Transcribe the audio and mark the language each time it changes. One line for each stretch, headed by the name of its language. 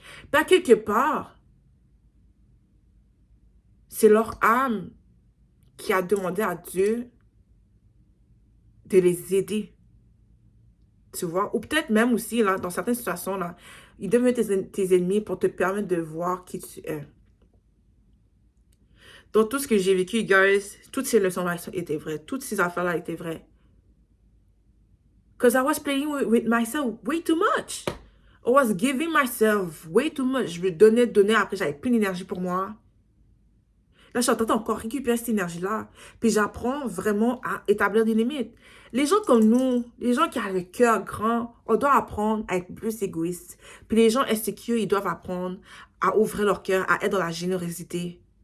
French: Pas quelque part, c'est leur âme qui a demandé à Dieu de les aider. Tu vois? Ou peut-être même aussi, là, dans certaines situations, là, ils deviennent tes ennemis pour te permettre de voir qui tu es. Donc, tout ce que j'ai vécu, guys, toutes ces leçons-là étaient vraies. Toutes ces affaires-là étaient vraies.
English: Because I was playing with myself way too much. I was giving myself way too much.
French: Je me donnais, après j'avais plus d'énergie pour moi. Là, je suis en train encore récupérer cette énergie-là. Puis j'apprends vraiment à établir des limites. Les gens comme nous, les gens qui ont le cœur grand, on doit apprendre à être plus égoïste. Puis les gens insécures, ils doivent apprendre à ouvrir leur cœur, à être dans la générosité.